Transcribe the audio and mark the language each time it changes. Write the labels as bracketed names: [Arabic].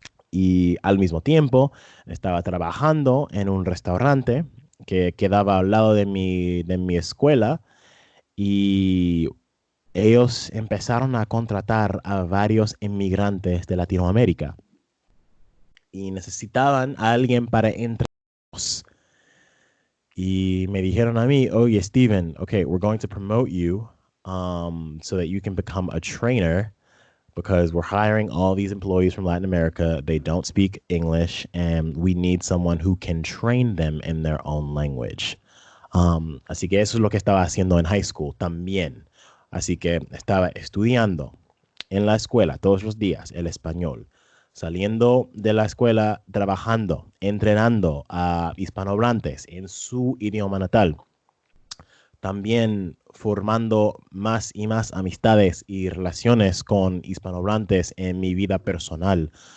[Spanish] Y al mismo tiempo estaba trabajando en un restaurante que quedaba al lado de mi escuela y ellos empezaron a contratar a varios inmigrantes de Latinoamérica y necesitaban a alguien para entrenarlos. Y me dijeron a mí, oye, [English] Steven, okay, we're going to promote you so that you can become a trainer because we're hiring all these employees from Latin America. They don't speak English, and we need someone who can train them in their own language. [Spanish] Así que eso es lo que estaba haciendo en high school también. Así que estaba estudiando en la escuela todos los días el español, saliendo de la escuela, trabajando, entrenando a hispanohablantes en su idioma natal, también formando más y más amistades y relaciones con hispanohablantes en mi vida personal.